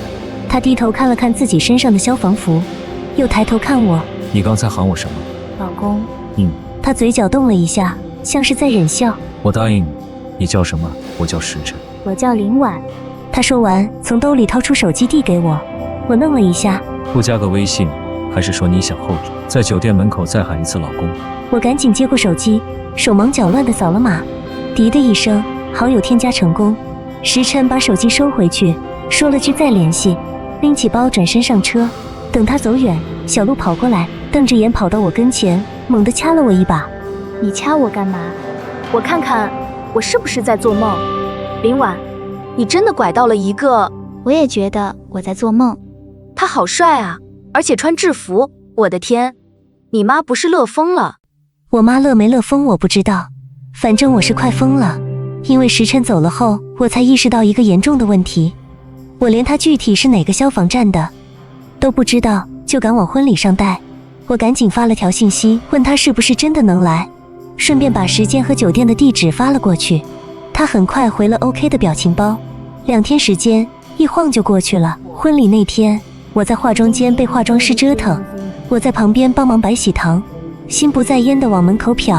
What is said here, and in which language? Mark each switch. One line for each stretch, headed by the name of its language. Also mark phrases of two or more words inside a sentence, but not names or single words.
Chinese: 他低頭看了看自己身上的消防服，又抬頭看我。你剛才喊我什麼？老公。他嘴角動了一下，像是在忍笑。我答應你。你叫什麼？我叫時辰。我叫林婉。他說完，從兜裡掏出手機遞給我。我愣了一下。不加個微信，還是說你想後者？在酒店門口再喊一次老公。我趕緊接過手機，手忙腳亂地掃了碼，滴的一聲，好友添加成功。時辰把手機收回去，說了句再聯繫，拎起包轉身上車。等他走遠，小鹿跑過來，瞪着眼跑到我跟前，猛地掐了我一把。你掐我幹嘛？我看看我是不是在做夢。林婉，你真的拐到了一個…… 我也覺得我在做夢。他好帥啊，而且穿制服，我的天，你媽不是樂瘋了？我媽樂沒樂瘋我不知道，反正我是快瘋了。因為時辰走了後，我才意識到一個嚴重的問題，我連他具體是哪個消防站的都不知道，就敢往婚禮上帶。我趕緊發了條信息問他是不是真的能來，順便把時間和酒店的地址發了過去。他很快回了 OK 的表情包。2天時間一晃就過去了。婚禮那天，我在化妝間被化妝師折騰，我在旁邊幫忙擺喜糖，心不在焉地往門口瞟。